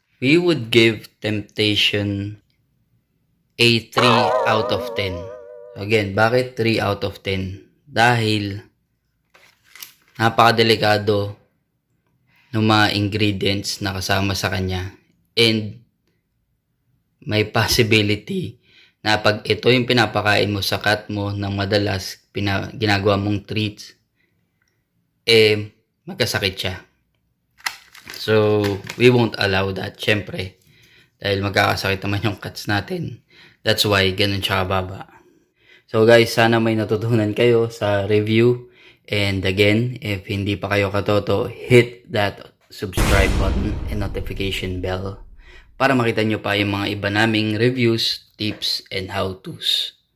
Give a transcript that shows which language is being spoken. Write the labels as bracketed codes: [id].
[en] We would give Temptation a 3 out of 10. [tl] Again, bakit 3 out of 10? Dahil napakadelikado ng mga ingredients na kasama sa kanya, [en] and may possibility [tl] na pag ito yung pinapakain mo sa cat mo ng madalas ginagawa mong treats, magkasakit siya. [en] So, we won't allow that, [tl] syempre. Dahil magkakasakit naman yung cats natin. [en] That's why, [tl] ganun siya kababa. So guys, sana may natutunan kayo sa review. [en] And again, if [tl] hindi pa kayo katoto, [en] hit that subscribe button and notification bell [tl] para makita nyo pa yung mga iba naming [en] reviews, tips, and how-tos.